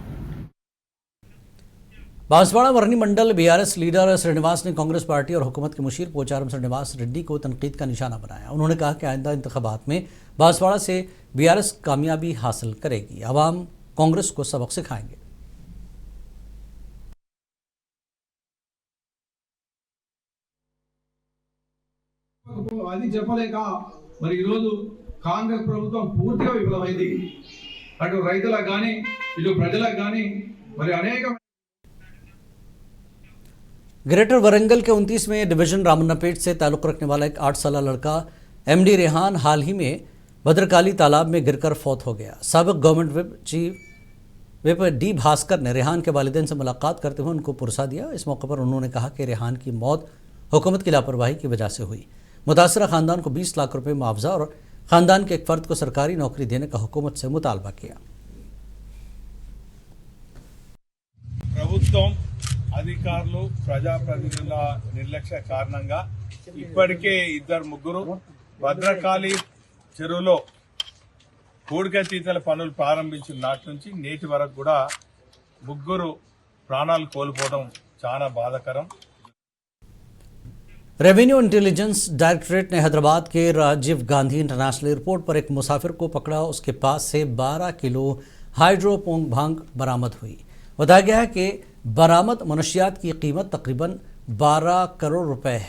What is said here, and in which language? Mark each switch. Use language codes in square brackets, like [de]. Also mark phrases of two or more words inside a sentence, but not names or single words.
[ur] بانسواڑہ ورنی منڈل BRS لیڈر سرینواس نے کانگریس پارٹی اور حکومت کے مشیر پوچارم سرینواس ریڈی کو تنقید کا نشانہ بنایا. انہوں نے کہا کہ آئندہ انتخابات میں بانسواڑہ سے BRS کامیابی حاصل کرے گی، عوام کانگریس کو سبق سکھائیں گے. [te] అది చెప్పలేక మరి ఈరోజు కాంగ్రెస్ ప్రభుత్వం పూర్తిగా విఫలమైంది। అటు రైతులకు కానీ ఇటు ప్రజలకు కానీ మరి అనేక [ur] گریٹر ورنگل کے 29ویں ڈویژن رامناپیٹ سے تعلق رکھنے والا ایک 8 سال لڑکا ایم ڈی ریحان حال ہی میں بھدرکالی تالاب میں گر کر فوت ہو گیا. سابق [en] government whip [ur] ڈی بھاسکر نے ریحان کے والدین سے ملاقات کرتے ہوئے ان کو پرسہ دیا. اس موقع پر انہوں نے کہا کہ ریحان کی موت حکومت کی لاپرواہی کی وجہ سے ہوئی. متاثرہ خاندان کو 20 لاکھ روپے معاوضہ اور خاندان کے ایک فرد کو سرکاری نوکری دینے کا حکومت سے مطالبہ کیا. [te] ప్రభుత్వం అధికారులు ప్రజాప్రతినిధుల నిర్లక్ష్య కారణంగా ఇప్పటికే ఇద్దరు ముగ్గురు భద్రకాళి చెరువులో పూడికతీతల పనులు ప్రారంభించిన నాటి నుంచి నేటి వరకు కూడా ముగ్గురు ప్రాణాలు కోల్పోవడం చాలా బాధాకరం। [en] Revenue Intelligence Directorate [ur] نے حیدرآباد کے راجیو گاندھی انٹرنیشنل ایئرپورٹ پر ایک مسافر کو پکڑا. اس کے پاس سے 12 کلو ہائیڈروپونگ بھنگ برآمد ہوئی. بتایا گیا ہے کہ برآمد منشیات کی قیمت تقریباً 12 کروڑ روپے ہے.